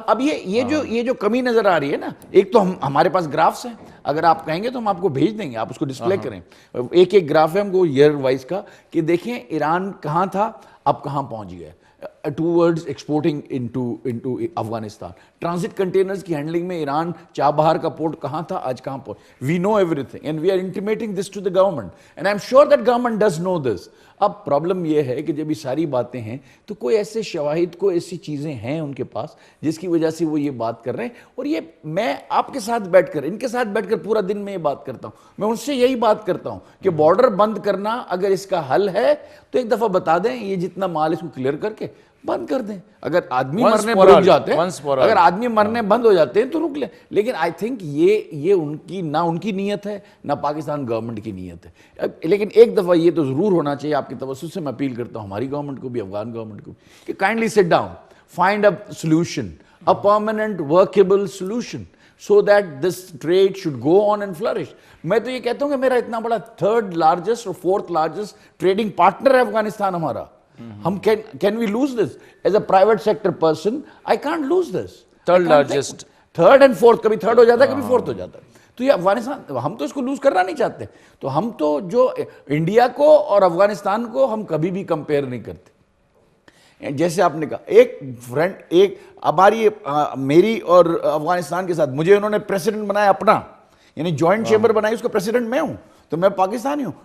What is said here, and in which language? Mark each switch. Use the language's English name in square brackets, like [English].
[Urdu] اب یہ جو کمی نظر آ رہی ہے نا, ایک تو ہمارے پاس گرافس ہیں, اگر آپ کہیں گے تو ہم آپ کو بھیج دیں گے, آپ اس کو ڈسپلے کریں. ایک گراف ہے ہم کو ایئر وائز کا, کہ دیکھیں ایران کہاں تھا اب کہاں پہنچ گیا [English] towards exporting into [Urdu] Afghanistan. Transit containers کی ہینڈلنگ میں ایران چابہار کا پورٹ کہاں تھا, آج کہاں پہنچ. [English] We know everything and we are intimating this to the government and I'm sure that government does know this. [Urdu] اب پرابلم یہ ہے کہ جب یہ ساری باتیں ہیں تو کوئی ایسے شواہد, کوئی ایسی چیزیں ہیں ان کے پاس جس کی وجہ سے وہ یہ بات کر رہے ہیں. اور یہ میں آپ کے ساتھ بیٹھ کر, ان کے ساتھ بیٹھ کر پورا دن میں یہ بات کرتا ہوں, میں ان سے یہی بات کرتا ہوں کہ بارڈر بند کرنا اگر اس کا حل ہے تو ایک دفعہ بتا دیں, یہ جتنا مال اس کو کلیئر کر کے بند کر دیں. اگر آدمی مرنے رک جاتے ہیں, اگر آدمی مرنے بند ہو جاتے ہیں تو رک لیں. لیکن [English] I think [Urdu] یہ ان کی نہ ان کی نیت ہے نہ پاکستان گورنمنٹ کی نیت ہے. لیکن ایک دفعہ یہ تو ضرور ہونا چاہیے, آپ کی توسط سے میں اپیل کرتا ہوں ہماری گورنمنٹ کو بھی, افغان گورنمنٹ کو بھی, کہ [English] Kindly sit down, find a solution, a permanent workable solution, so that this trade should go on and flourish. [Urdu] میں تو یہ کہتا ہوں کہ میرا اتنا بڑا 3rd largest اور 4th largest ٹریڈنگ پارٹنر ہے افغانستان ہمارا. [English] ہم can we lose this? As a private sector person, I can't lose this. 3rd largest. [Urdu] 3rd and 4th, کبھی 3rd ہو جاتا ہے, کبھی 4th ہو جاتا ہے. تو یہ افغانستان, ہم تو اس کو لوز کرنا نہیں چاہتے. تو ہم تو جو انڈیا کو اور افغانستان کو ہم کبھی بھی کمپیئر نہیں کرتے. جیسے آپ نے کہا, ایک فرینڈ, ایک ہماری میری اور افغانستان کے ساتھ, مجھے انہوں نے پریسیڈنٹ بنایا اپنا, یعنی جوائنٹ چیمبر بنائی, اس کا پریسیڈنٹ میں ہوں, تو میں پاکستانی ہوں.